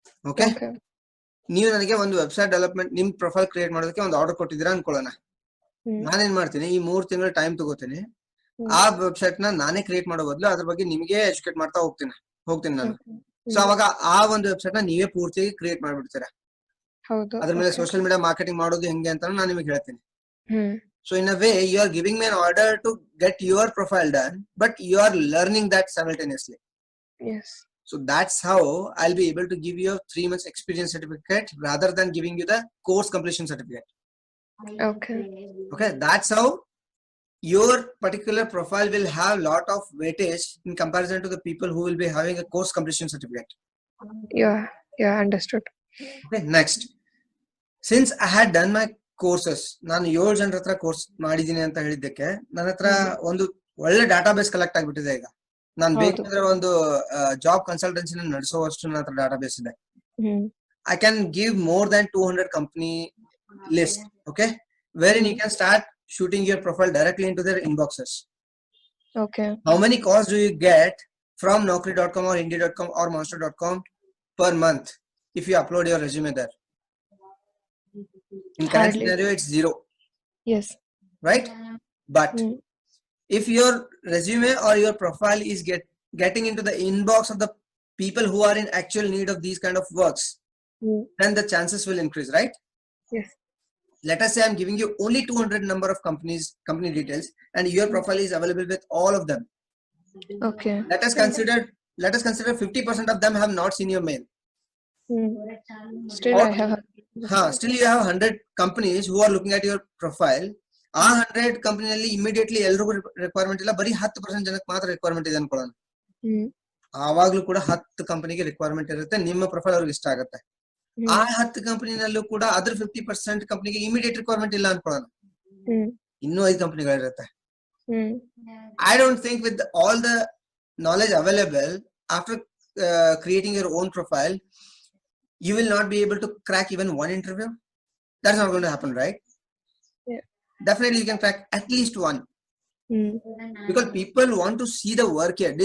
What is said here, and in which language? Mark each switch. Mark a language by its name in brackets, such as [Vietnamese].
[Kannada] Okay, ನೀವು ನನಗೆ ಒಂದು ವೆಬ್ಸೈಟ್ ಡೆವಲಪ್ಮೆಂಟ್ ನಿಮ್ ಪ್ರೊಫೈಲ್ ಕ್ರಿಯೇಟ್ ಮಾಡೋದಕ್ಕೆ ಒಂದು ಆರ್ಡರ್ ಕೊಟ್ಟಿದ್ದೀರಾ ಅನ್ಕೊಳ್ಳೋಣ. ನಾನೇನ್ ಮಾಡ್ತೀನಿ, ಈ 3 ತಿಂಗಳ ಟೈಮ್ ತಗೋತೀನಿ. ಆ ವೆಬ್ಸೈಟ್ ನ ನಾನೇ ಕ್ರಿಯೇಟ್ ಮಾಡೋ ಬದಲು ಅದ್ರ ಬಗ್ಗೆ ನಿಮಗೆ ಎಜುಕೇಟ್ ಮಾಡ್ತಾ ಹೋಗ್ತೀನಿ ನಾನು. ಸೊ ಅವಾಗ ಆ ಒಂದು ವೆಬ್ಸೈಟ್ ನ ನೀವೇ ಪೂರ್ತಿ ಕ್ರಿಯೇಟ್ ಮಾಡ್ಬಿಡ್ತೀರಾ. ಅದ್ರ ಮೇಲೆ ಸೋಷಿಯಲ್ ಮೀಡಿಯಾ ಮಾರ್ಕೆಟಿಂಗ್ ಮಾಡೋದು ಹೆಂಗೆ ಅಂತ ನಾನು ನಿಮಗೆ ಹೇಳ್ತೀನಿ. [English] So in a way, you are giving me an order to get your profile done, but you are learning that simultaneously. Yes. So that's how I'll be able to give you a 3 months experience certificate rather than giving you the course completion certificate. Okay, that's how your particular profile will have lot of weightage in comparison to the people who will be having a course completion certificate. Yeah, understood. Okay, next, since I had done my courses, [Kannada] ನಾನು 7 ಜನರ ಹತ್ರ course ಮಾಡಿದೀನಿ ಅಂತ ಹೇಳಿದ್ದಕ್ಕೆ ನನ್ನ ಹತ್ರ ಒಂದು ಒಳ್ಳೆ ಡಾಟಾಬೇಸ್ ಕಲೆಕ್ಟ್ ಆಗ್ಬಿಟ್ಟಿದೆ. ಈಗ ನಾನು ಬೇಕಂದ್ರೆ ಒಂದು ಜಾಬ್ ಕನ್ಸಲ್ಟೆನ್ಸಿ ನಡೆಸುವಷ್ಟು ನನ್ನ ಹತ್ರ ಡಾಟಾಬೇಸ್ ಇದೆ. [English] I can give more than 200 company list, okay, wherein you can start shooting your profile directly into their inboxes. Okay. How many calls do you get from naukri.com or indeed.com or monster.com per month if you upload your resume there? In current scenario, it's 0. Yes. Right? But if your resume or your profile is getting into the inbox of the people who are in actual need of these kind of works, then the chances will increase, right? Yes. Let us say I'm giving you only 200 number of company details and your profile is available with all of them. Okay. Let us consider 50% of them have not seen your mail. Still still you have 100 companies who are looking at your profile. [Kannada] ಆ 100 ಕಂಪನಿಯಲ್ಲಿ immediately ಎಲ್ರಿಗೂ requirement ಇಲ್ಲ, ಬರೀ 10% ಜನಕ್ಕೆ ಮಾತ್ರ requirement ಇದೆ ಅನ್ಕೊಳ್ಳೋಣ. ಆವಾಗ್ಲೂ ಕೂಡ 10 ಕಂಪನಿಗೆ ರಿಕ್ವೈರ್ಮೆಂಟ್ ಇರುತ್ತೆ, ನಿಮ್ಮ ಪ್ರೊಫೈಲ್ ಅವ್ರಿಗೆ ಇಷ್ಟ ಆಗುತ್ತೆ. ಆ 10 ಕಂಪನಿನಲ್ಲೂ ಕೂಡ ಅದ್ರ 50% ಕಂಪನಿಗೆ ಇಮಿಡಿಯೇಟ್ ರಿಕ್ವೈರ್ಮೆಂಟ್ ಇಲ್ಲ ಅನ್ಕೊಳ್ಳೋಣ, ಇನ್ನೂ 5 ಕಂಪನಿಗಳಿರುತ್ತೆ. [English] I don't think with all the knowledge available after creating your own profile, you will not be able to crack even one interview. That's not going to happen, right? Yeah. Definitely you can crack at least one. Because people want to see the work here.